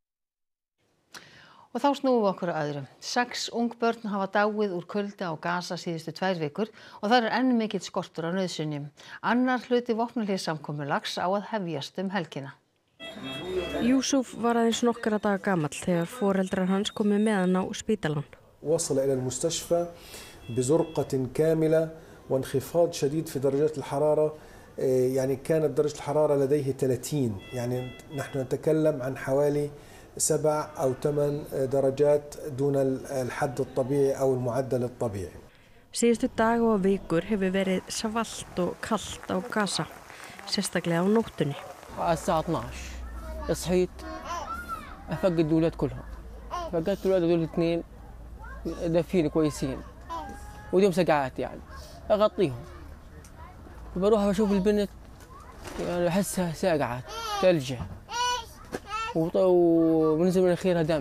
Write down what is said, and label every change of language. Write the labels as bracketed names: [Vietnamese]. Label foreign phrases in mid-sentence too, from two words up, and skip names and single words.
[Icelandic] Og þá snúum við okkur að öðru. 6 ung börn hafa dáið úr kulda á Gaza síðustu 2 vikur og það er enn mikill skortur á nauðsynjum. Annar hluti vopnahléssamkomulags á að hefjast helgina. Yusuf var aðeins nokkra daga gamall þegar foreldrar hans komu með hann á spítalann. [Arabic] وصل إلى المستشفى بزرقة كاملة وانخفاض شديد في درجات الحرارة يعني كانت درجة الحرارة لديه 30 يعني نحن نتكلم عن حوالي 7 أو 8 درجات دون الحد الطبيعي أو المعدل الطبيعي. [Icelandic] Síðustu daga og vikur hefur verið svalt og kalt á Gaza, sérstaklega á nóttunni. [Arabic] الساعة 12 صحيت أفقد الأولاد كلهم فقدت الأولاد دول 2 دافين كويسين وديهم سقعات يعني أغطيهم بروح أشوف البنت يعني أحسها ساقعة ثلجة ونزل من أخيرها دم.